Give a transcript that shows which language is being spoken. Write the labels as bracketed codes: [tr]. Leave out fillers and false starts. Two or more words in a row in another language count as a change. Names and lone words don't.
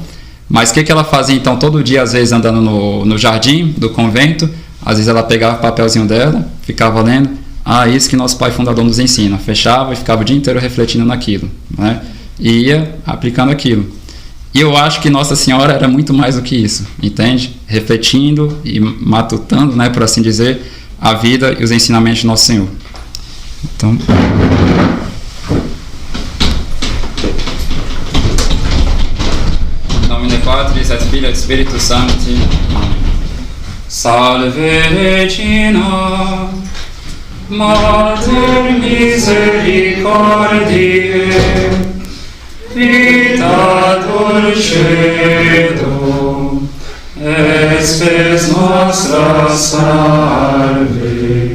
[pt] Mas o que ela fazia, então, todo dia, às vezes, andando no jardim do convento, às vezes ela pegava o papelzinho dela, ficava lendo, isso que nosso pai fundador nos ensina, fechava e ficava o dia inteiro refletindo naquilo, né? E ia aplicando aquilo. E eu acho que Nossa Senhora era muito mais do que isso, entende? Refletindo e matutando, né, por assim dizer, a vida e os ensinamentos de Nosso Senhor. Então... [la] Nomine Patris et Filii et Spiritus Sancti. Salve Regina, Mater misericordiae, vita dulcedo, espes nostra salve.